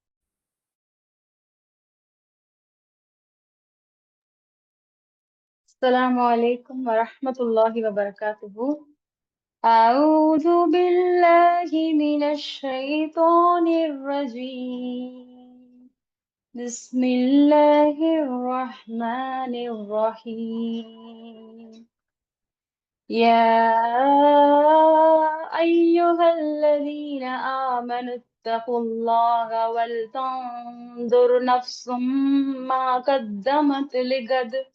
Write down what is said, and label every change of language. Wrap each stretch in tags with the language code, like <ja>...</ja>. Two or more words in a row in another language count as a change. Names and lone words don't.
<ar>السلام عليكم ورحمة الله وبركاته. أعوذ بالله من الشيطان الرجيم. بسم الله الرحمن الرحيم. يا أيها الذين آمنوا اتقوا الله ولتنظر نفس ما قدمت لغد</ar>